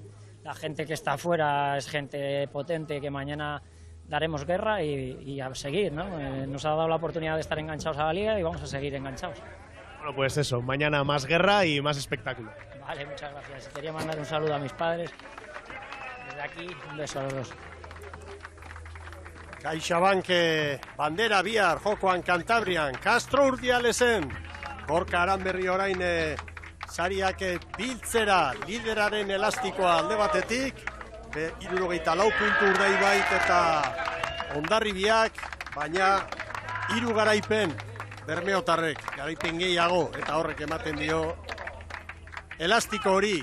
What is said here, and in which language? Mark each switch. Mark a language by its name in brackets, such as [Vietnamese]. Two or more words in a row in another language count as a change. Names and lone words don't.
[Spanish] La gente que está afuera es gente potente que mañana daremos guerra y a seguir, ¿no? Nos ha dado la oportunidad de estar enganchados a la liga y vamos a seguir enganchados. Bueno, pues eso, mañana más guerra y más espectáculo. Vale, muchas gracias. Quería mandar un saludo a mis padres. Desde aquí, un beso a los dos. [Basque] CaixaBank bandera bihar jokoan Kantabrian, Castro Urdialesen, Gorka Aranberri orain sariak biltzera, lideraren elastikoa alde batetik, 74 puntu Urdaibait eta Hondarribiak, baina 3 garaipen bermeotarrek, garaipen gehiago, eta horrek ematen dio elastiko hori.